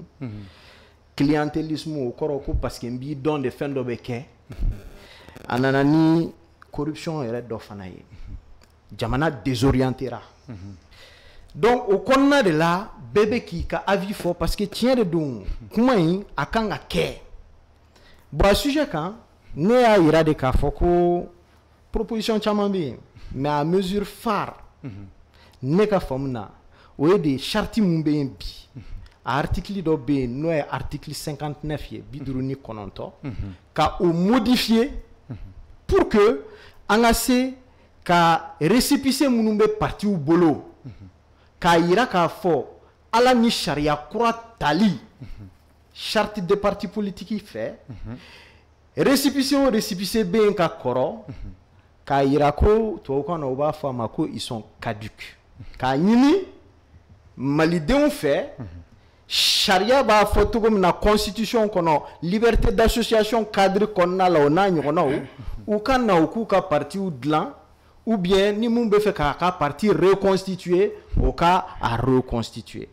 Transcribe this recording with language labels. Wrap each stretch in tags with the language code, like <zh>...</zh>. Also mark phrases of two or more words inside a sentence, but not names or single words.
<bm>Clientélisme au kɔrɔ ko</bm> <fr>parce que</fr> <bm>n b'i dɔn de fɛn dɔ bɛ kɛ a nana ni corruption yɛrɛ dɔ fana ye jamana désorientera. Donc o kɔnɔna de la bɛɛ bɛ k'i ka avis fɔ</bm> <fr>parce que</fr> <bm>tiɲɛ de don kuma in a kan ka kɛ. Bon a sujet kan ne y'a yira de k'a fɔ ko proposition caman bɛ yen</bm> <fr>mais à mesure phare</fr> <bm>ne ka faamu na o ye de charte mun bɛ yen bi. Article dɔ bɛ yen n'o ye article 59 ye 59 ka o modifier</bm> <fr>pour que</fr> <bm>an ka se ka récépissé minnu bɛ partiw bolo k'a yira k'a fɔ ala ni sariya kura tali</bm> <fr>charte de parti politique</fr> <bm>fɛ récépissé o récépissé bɛ yen ka kɔrɔ k'a yira ko tubabukan na u b'a fɔ a ma ko</bm> <fr>ils sont caducs</fr> <bm>k'a ɲini malidenw fɛ. Charia b'a fɔ cogo min na constitution kɔnɔ</bm> <fr>liberté d'association cadre</fr> <bm>kɔnɔna la o n'a ɲɔgɔnnaw u ka na u k'u ka partiw dilan</bm> <fr>ou bien</fr> <bm>ni mun bɛ fɛ k'a ka parti reconstituer o ka a reconstituer.</bm>